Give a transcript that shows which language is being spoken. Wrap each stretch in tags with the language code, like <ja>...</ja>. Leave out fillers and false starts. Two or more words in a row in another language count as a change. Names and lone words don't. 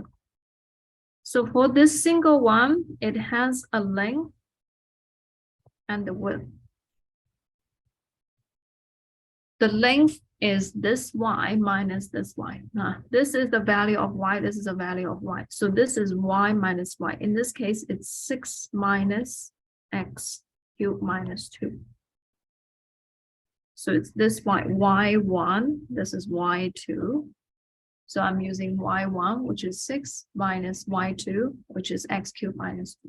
<en>So for this single one, it has a length and the width. The length is this y minus this y. This is the value of y, this is the value of y. So this is y minus y. In this case, it's 6 minus x cubed minus 2. So it's this y1, this is y2. So I'm using y1, which is 6 minus y2, which is x cubed minus 2.</en>